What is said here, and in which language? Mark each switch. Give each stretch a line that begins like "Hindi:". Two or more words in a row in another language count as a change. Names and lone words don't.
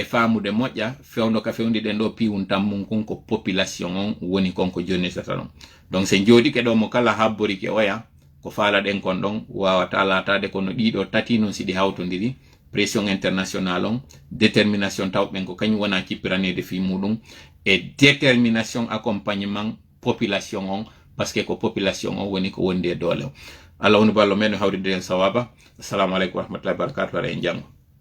Fula: famude moƴƴa fewndo ka fewdiɗen ɗo piwum tammum kon ko population on woni konko jonnitata ɗon donc se jooɗike ɗo mo kala habborike oya ko faalaɗen kon ɗon wawata latade kono ɗiɗo tati noon siɗi hawtodiri
French: pression international
Fula: on détermination tawɓen ko kañum wona cippiranede fi muɗum
French: et détermination accompagnement
Fula: population on parce que ko population on woni ko wondi e doole o Allah woni ballo men hawride en sawaba
Arabic: السلام عليكم ورحمة الله وبركاته
Fula: ara en jango